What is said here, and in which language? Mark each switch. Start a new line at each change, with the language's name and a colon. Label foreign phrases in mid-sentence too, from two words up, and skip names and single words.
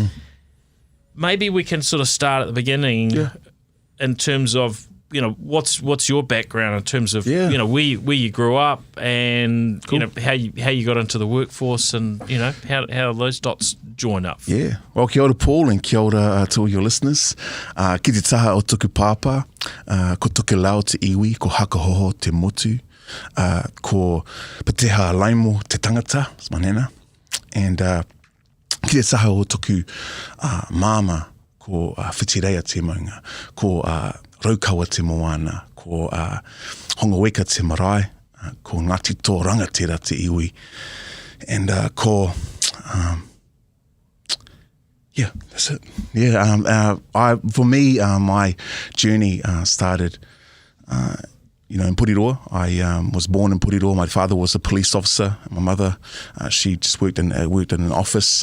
English: Maybe we can sort of start at the beginning in terms of, what's your background in terms of, where you grew up and, how you got into the workforce and, how those dots join up. Yeah. Well,
Māori: kia ora,
English: Paul, and
Māori: kia ora
English: to all your listeners.
Māori: Ki te taha o tuku pāpā, ko tuku lau te iwi, ko hakahoho te motu, ko pateha laimo te tangata,
English: it's my nana, and
Māori: ki te taha o tuku māma, ko whitireia te maunga, ko raukawa te moana, ko hongaweka te marae, ko Ngāti Tō Rangatira te iwi,
English: and that's it. For me, my journey started, in Puriroa. I was born in Puriroa. My father was a police officer. My mother, she just worked in an office.